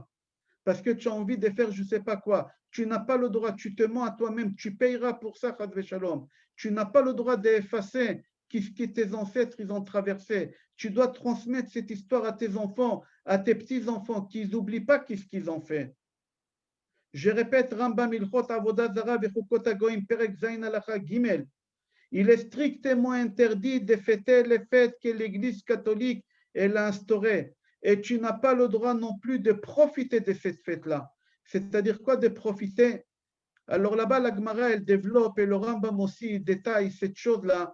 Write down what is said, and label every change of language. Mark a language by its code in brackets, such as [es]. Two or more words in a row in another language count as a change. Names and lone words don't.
[fr] Parce que tu as envie de faire je ne sais pas quoi. Tu n'as pas le droit, tu te mens à toi-même, tu payeras pour ça, [he] חס ושלום. [fr] Tu n'as pas le droit d'effacer ce que tes ancêtres ils ont traversé. Tu dois transmettre cette histoire à tes enfants, à tes petits-enfants, qu'ils n'oublient pas ce qu'ils ont fait. Je répète, [he] רמב"ם הלכות עבודה זרה וחוקות הגויים פרק זין הלכה גימל. [fr] Il est strictement interdit de fêter les fêtes que l'Église catholique elle a instaurées. Et tu n'as pas le droit non plus de profiter de cette fête-là. C'est-à-dire quoi de profiter? Alors là-bas, la Gemara, elle développe et le Rambam aussi détaille cette chose-là.